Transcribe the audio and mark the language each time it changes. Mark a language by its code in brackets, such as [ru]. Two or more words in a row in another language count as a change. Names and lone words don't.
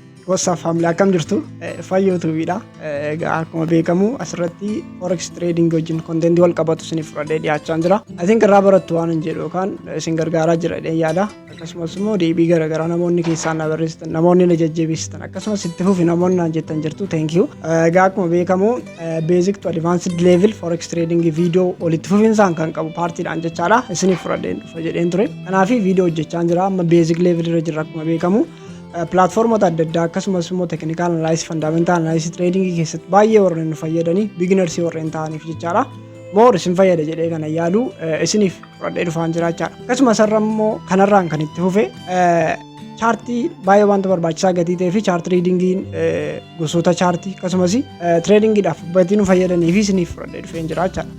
[om] gosa family akkam jirtu fayyootu bidha. Egaa akkuma beekamu asirratti [en] forex trading [om] wajjin content wal qabatu isiniif fudhadhee dhiyaachaa jira. [en] I think [om] irraa barattu waan hin jedhu yookaan isin gargaaraa jira jedhee yaada. Akkasumas immoo deebii garaagaraa namoonni keessaan na barreessitan namoonni na jajjabeessitan akkasumas itti fufi namoonni naan jettan jirtu [en] thank you. [om] Egaa akkuma beekamu [en] basic to advanced level forex trading video [om] olitti fufinsaan kan qabu paartiidhaan jechaadha isiniif fudhadheen dhufa jedheen ture. Kanaaf video hojjechaa jira amma [en] basic level [om] irra jira akkuma beekamu. Platformota adda addaa akkasumas immoo [en] technical analysis fundamental analysis trading [om] keessatti baay'ee warreen nu fayyadanii beginners warreen ta'aniif jechaadha. More isin fayyada jedhee kana yaadu isiniif fudhadhee dhufaan jiraachaadha. Akkasumas irra immoo kanarraan kan itti fufe chaartii baay'ee wanta barbaachisaa gatii ta'ee fi chaart tradingiin gosoota chaartii akkasumas tradingiidhaaf baay'ee nu fayyadanii fi isiniif fudhadhee dhufeen jiraachaadha.